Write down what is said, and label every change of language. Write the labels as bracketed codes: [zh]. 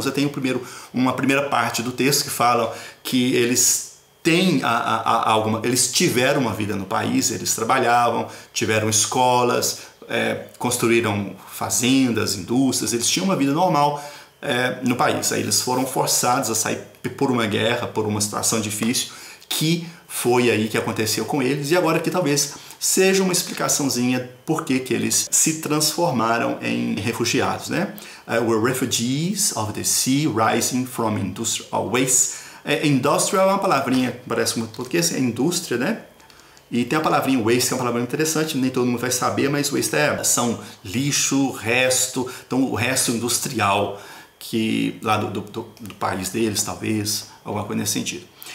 [pt] Então você tem uma primeira parte do texto que fala que eles têm eles tiveram uma vida no país, eles trabalhavam, tiveram escolas, construíram fazendas, indústrias, eles tinham uma vida normal no país. Aí eles foram forçados a sair por uma guerra, por uma situação difícil, que foi aí que aconteceu com eles, e agora aqui talvez seja uma explicaçãozinha por que eles se transformaram em refugiados, né? [en] We're refugees of the sea rising from industrial waste. [pt] Industrial é uma palavrinha que parece muito português, é indústria, né? E tem a palavrinha waste, que é uma palavra interessante, nem todo mundo vai saber, mas waste são lixo, resto, então o resto industrial que lá do país deles, talvez, alguma coisa nesse sentido.